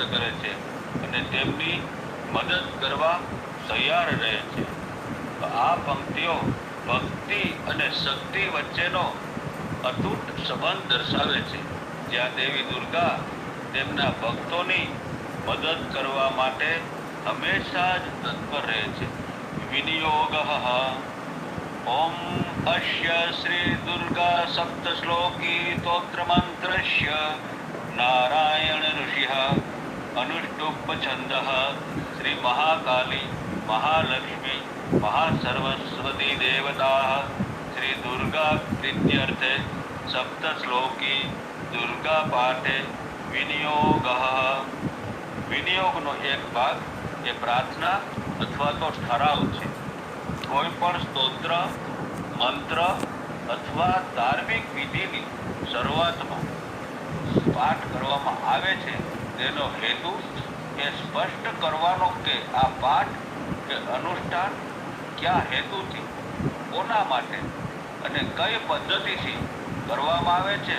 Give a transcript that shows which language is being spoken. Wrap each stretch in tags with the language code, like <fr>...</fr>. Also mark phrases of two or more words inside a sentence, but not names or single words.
<gu>કરે છે અને તેમની મદદ કરવા તૈયાર રહે છે આ પંક્તિઓ ભક્તિ અને શક્તિ વચ્ચેનો અતૂટ સંબંધ દર્શાવે છે જ્યાં દેવી દુર્ગા તેમના ભક્તોની મદદ કરવા માટે હંમેશા જ તત્પર રહે છે વિનિયોગ</gu> <sa>ओम अस्य श्री दुर्गा सप्तश्लोकी स्तोत्र मंत्रस्य नारायण ऋषि अनुष्टुप् छन्दः श्री महाकाली महालक्ष्मी महासरस्वती देवताः श्री दुर्गा प्रीत्यर्थे सप्तश्लोकी दुर्गा पाठे विनियोगः।</sa> <gu>વિનિયોગનો એક ભાગ એ પ્રાર્થના અથવા તો ઠરાવ છે. કોઈ પણ સ્તોત્ર મંત્ર અથવા ધાર્મિક વિધિની શરૂઆતમાં પાઠ કરવામાં આવે છે તેનો હેતુ એ સ્પષ્ટ કરવાનો કે આ પાઠ કે અનુષ્ઠાન કયા હેતુથી કોના માટે અને કઈ પદ્ધતિથી કરવામાં આવે છે.</gu>